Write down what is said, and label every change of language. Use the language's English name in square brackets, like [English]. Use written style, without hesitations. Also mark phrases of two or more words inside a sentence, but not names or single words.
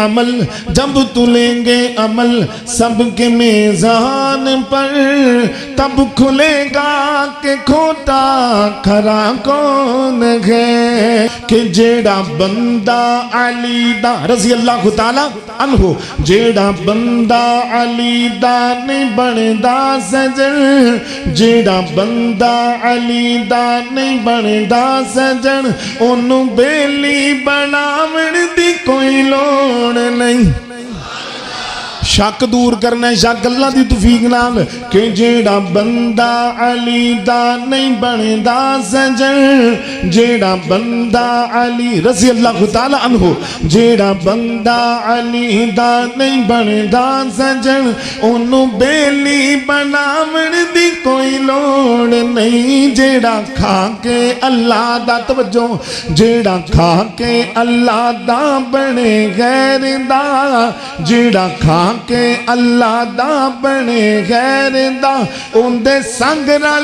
[Urdu] عمل سب کے میزان پر تب کھلے گا کہ کھوٹا [Punjabi] کھرا کون ہے کہ جیڑا بندہ علی دا [Arabic] رضی اللہ تعالی عنہ [Punjabi] جیڑا بندہ علی دا نہیں بندا سجن جیڑا بندہ علی دا نہیں بندا سجن انہوں بیلی بناون دی کوئی لوڑ نہیں شک دور کرنا ہے شک اللہ دی توفیق نال کہ جیڑا بندہ علی دا نہیں بندا سجن جیڑا بندہ علی [Arabic] رضی اللہ تعالی عنہ [Punjabi] جیڑا بندہ علی دا نہیں بندا سجن انہوں بیلی بناون دی کوئی لوڑ نہیں جیڑا کھا کے اللہ دا توجہ جیڑا کھا کے اللہ دا بنے غیر دا جیڑا کھا کہ اللہ دا بنے غیر دا اندے سنگ رل